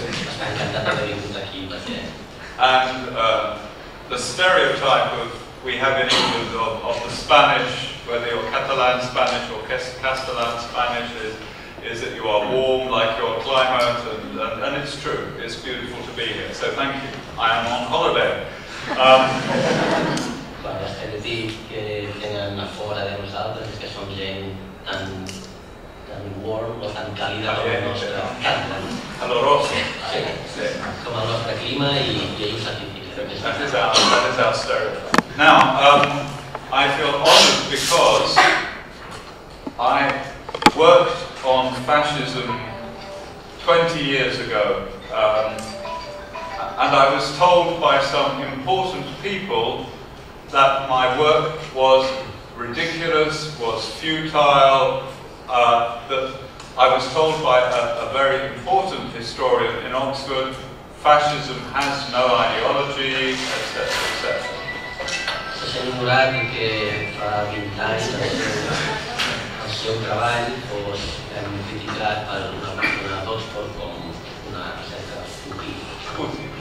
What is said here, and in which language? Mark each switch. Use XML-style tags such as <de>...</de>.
<ca>Està encantat d'haver vingut aquí perquè...</ca> <en>And the stereotype we have in England of the Spanish, whether you're Catalan Spanish or Castellan Spanish, is that you are warm like your climate, and it's true. It's beautiful to be here. So thank you. I am on holiday.</en> <ca>L'estereotip que tenen a fora de nosaltres és que som gent tan warm o tan càlida com el nostre clima.</ca> <es>Caloroso.</es> <ca>Sí, com el nostre clima i ells certifiquen.</ca> <en>That is our stereotype. Now, I feel honored because I worked on fascism 20 years ago, and I was told by some important people that my work was ridiculous, was futile, that I was told by a very important historian in Oxford, fascism has no ideology, etc., etc.</en> <ca>Se sent ignorat que fa 20 anys el seu treball fos criticat per una persona d'Oxford com una recerca fútil.</ca>